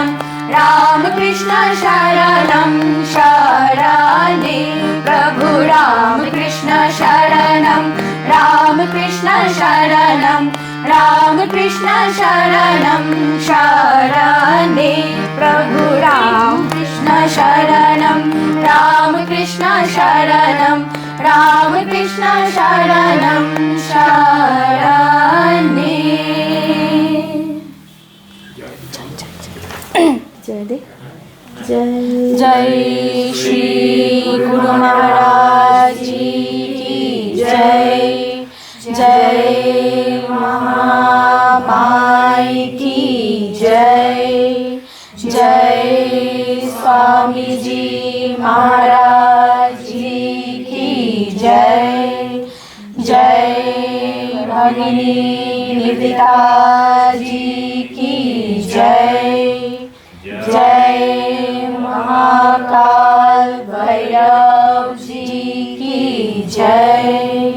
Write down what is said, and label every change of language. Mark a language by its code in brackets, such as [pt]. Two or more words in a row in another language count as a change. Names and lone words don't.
[sa] रामकृष्ण शरणं शरणे प्रभु रामकृष्ण शरणं रामकृष्ण शरणं रामकृष्ण शरणं शरणे प्रभु रामकृष्ण शरणं रामकृष्ण शरणं रामकृष्ण शरणं [hi] शरणे जय श्री गुरु महाराज जी की जय जय महामाई की जय जय स्वामी जी महाराज जी की जय जय भगिनी निवेदिता जी की जय जय महाकाल भैरव जी की जय